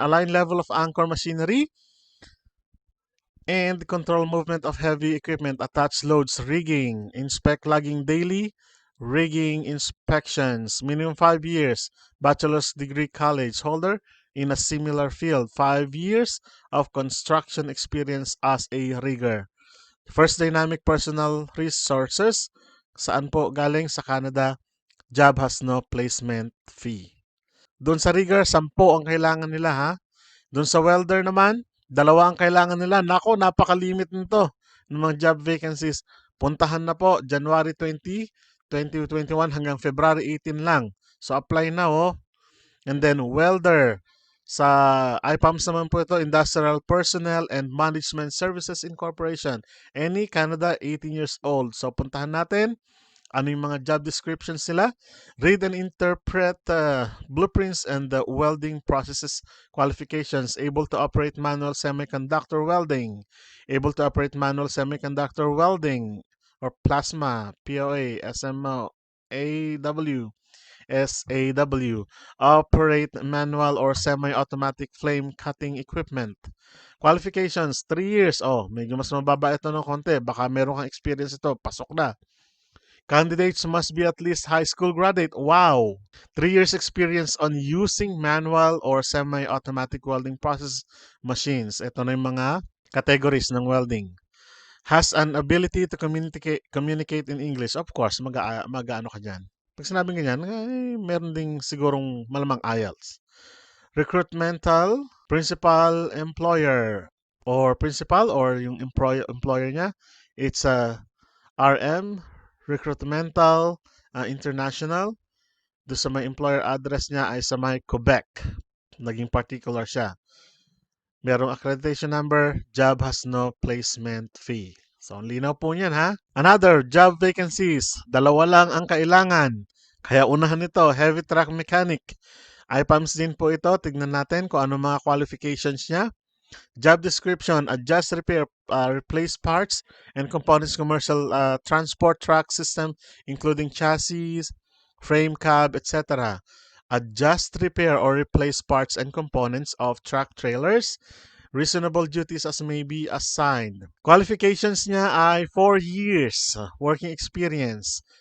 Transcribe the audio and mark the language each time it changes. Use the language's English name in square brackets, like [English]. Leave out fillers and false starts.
[English] Align level of anchor machinery and control movement of heavy equipment, attach loads, rigging, inspect logging daily, rigging inspections, minimum 5 years, bachelor's degree college holder in a similar field, 5 years of construction experience as a rigger. [Filipino] First Dynamic Personal Resources, saan po galing? [English] Sa Canada, job has no placement fee. [Filipino] Doon sa rigger, 10 ang kailangan nila ha. Doon sa welder naman, 2 ang kailangan nila. Nako, napaka-limit nito ng mga job vacancies. Puntahan na po, January 20, 2021 hanggang February 18 lang. So, apply na oh. [English] And then, welder. [Filipino] Sa IPAMS naman po ito, Industrial Personnel and Management Services Incorporation. Any, Canada, 18 years old. So, puntahan natin. Ano yung mga job descriptions nila? [English] Read and interpret blueprints and welding processes qualifications. Able to operate manual semiconductor welding. Able to operate manual semiconductor welding or plasma, POEA, SMO, AW, SAW. Operate manual or semi-automatic flame cutting equipment. Qualifications, 3 years. [Filipino] Oh, medyo mas mababa ito ng konti. Baka meron kang experience ito. Pasok na. [English] Candidates must be at least high school graduate. Wow! 3 years experience on using manual or semi-automatic welding process machines. [Filipino] Ito na yung mga categories ng welding. [English] Has an ability to communicate in English. [Filipino] Of course, mag-ano ka dyan. Pag sinabing ganyan, meron ding sigurong malamang IELTS. Recruitmental, principal employer. [English] or principal or [Filipino] yung employer niya, [English] it's a RM, Recruitmental International. [Filipino] Doon sa may employer address niya ay sa may Quebec. Naging particular siya. [English] Merong accreditation number, job has no placement fee. [Filipino] So, ang linaw po niyan ha. [English] Another, job vacancies. [Filipino] Dalawa lang ang kailangan. Kaya unahan nito, heavy truck mechanic. IPAMS din po ito. Tignan natin kung ano mga qualifications niya. [English] Job description, adjust, repair, replace parts and components commercial transport truck system, including chassis, frame cab, etc. Adjust, repair, or replace parts and components of truck trailers. Reasonable duties as may be assigned. Qualifications [Filipino] niya ay [English] 4 years working experience.